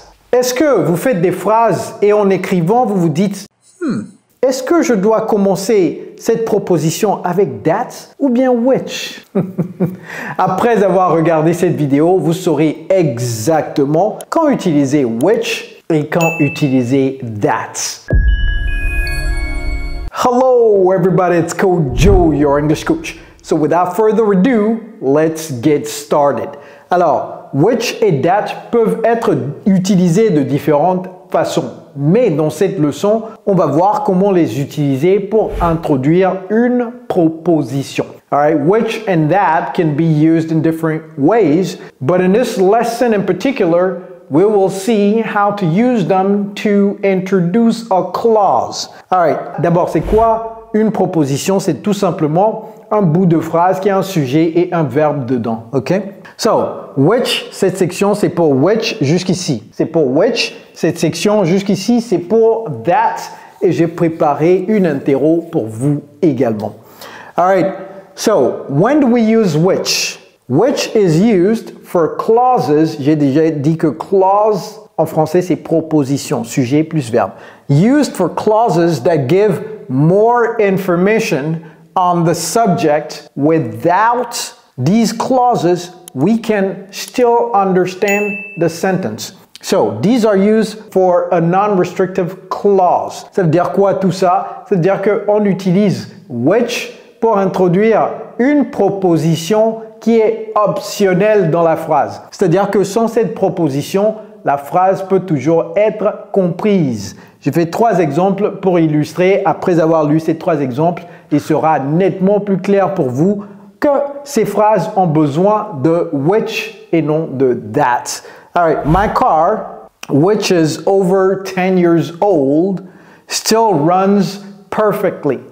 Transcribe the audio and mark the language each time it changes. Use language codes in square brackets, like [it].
[fr] Est-ce que vous faites des phrases et en écrivant, vous vous dites est-ce que je dois commencer cette proposition avec that ou bien which? Après avoir regardé cette vidéo, vous saurez exactement quand utiliser which et quand utiliser that. [en] Hello everybody, it's Coach Joe, your English coach. So without further ado, let's get started. [fr] Alors, which et that peuvent être utilisés de différentes façons. Mais dans cette leçon, on va voir comment les utiliser pour introduire une proposition. [en] Alright, which and that can be used in different ways, but in this lesson in particular, we will see how to use them to introduce a clause. [fr] Alright, d'abord, c'est quoi une proposition? C'est tout simplement un bout de phrase qui a un sujet et un verbe dedans. Ok? So, which, cette section, c'est pour which jusqu'ici. C'est pour which. Cette section jusqu'ici, c'est pour that. Et j'ai préparé une interro pour vous également. [en] Alright, so, when do we use which? Which is used for clauses. [fr] J'ai déjà dit que clause, en français, c'est proposition, sujet plus verbe. [en] Used for clauses that give more information on the subject. Without these clauses, we can still understand the sentence. So, these are used for a non-restrictive clause. [fr] Ça veut dire quoi tout ça? Ça veut dire qu'on utilise which pour introduire une proposition qui est optionnelle dans la phrase. C'est-à-dire que sans cette proposition, la phrase peut toujours être comprise. J'ai fait 3 exemples pour illustrer. Après avoir lu ces 3 exemples, il sera nettement plus clair pour vous que ces phrases ont besoin de which et non de that. [en] All right, my car, which is over 10 years old, still runs perfectly.